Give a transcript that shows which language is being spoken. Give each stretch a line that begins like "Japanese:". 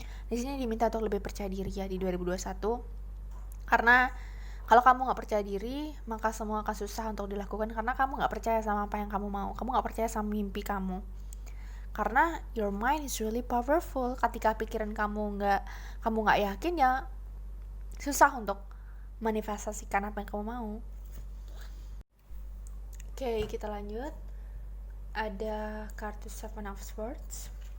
Indonesian: Di sini diminta untuk lebih percaya diri ya di 2021, karena kalau kamu gak percaya diri, maka semua akan susah untuk dilakukan karena kamu gak percaya sama apa yang kamu mau. Kamu gak percaya sama mimpi kamu.
English: Karena your mind is really powerful.
Indonesian: Ketika pikiran kamu gak yakin ya, susah untuk manifestasikan apa yang kamu mau. Oke, kita lanjut. Ada kartu Seven of Swords.